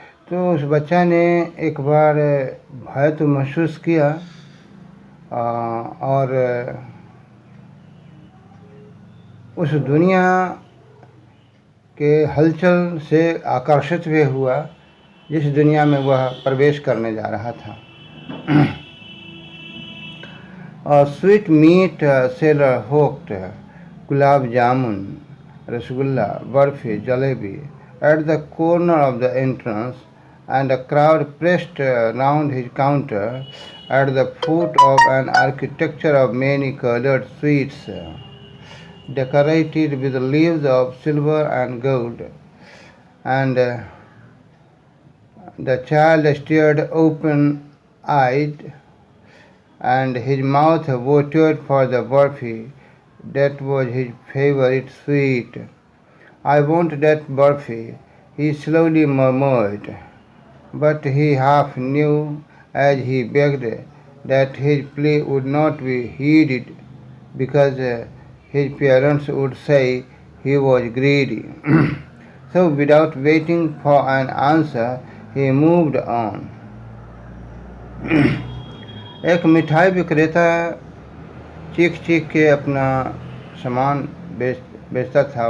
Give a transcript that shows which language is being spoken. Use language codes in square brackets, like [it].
[hi] तो उस बच्चा ने एक बार भय तो महसूस किया और उस दुनिया के हलचल से आकर्षित भी हुआ जिस दुनिया में वह प्रवेश करने जा रहा था। [en] और sweet meat seller hawked gulab jamun, rasgulla, barfi, jalebi at the corner of the entrance, and a crowd pressed round his counter at the foot of an architecture of many colored sweets, decorated with leaves of silver and gold. And the child stared open-eyed, and his mouth watered for the burfi. That was his favorite sweet. I want that burfi, he slowly murmured, but he half knew as he begged that his plea would not be heeded because his parents would say he was greedy. So without waiting for an answer, he moved on. [hi] एक मिठाई विक्रेता चीख चीख के अपना सामान बेचता था।